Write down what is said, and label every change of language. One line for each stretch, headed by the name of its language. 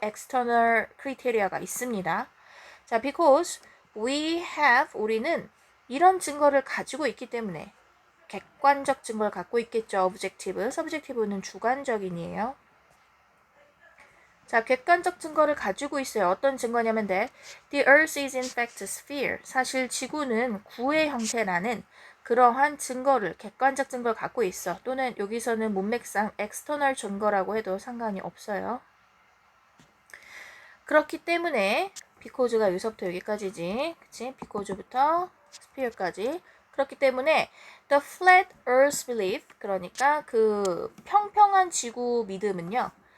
Korean: external criteria가 있습니다. 자,
English: because we have,
Korean: 우리는 이런 증거를 가지고 있기 때문에 객관적 증거를 갖고 있겠죠. objective, subjective는 주관적인이에요. 자, 객관적 증거를 가지고 있어요. 어떤 증거냐면
English: The earth is in fact a sphere.
Korean: 사실 지구는 구의 형태라는 그러한 증거를, 객관적 증거를 갖고 있어. 또는 여기서는 문맥상 external 증거라고 해도 상관이 없어요. 그렇기 때문에 비코즈가 여기서부터 여기까지지. 그치? 비코즈부터 sphere까지. 그렇기 때문에
English: the flat earth belief,
Korean: 그러니까 그 평평한 지구 믿음은요.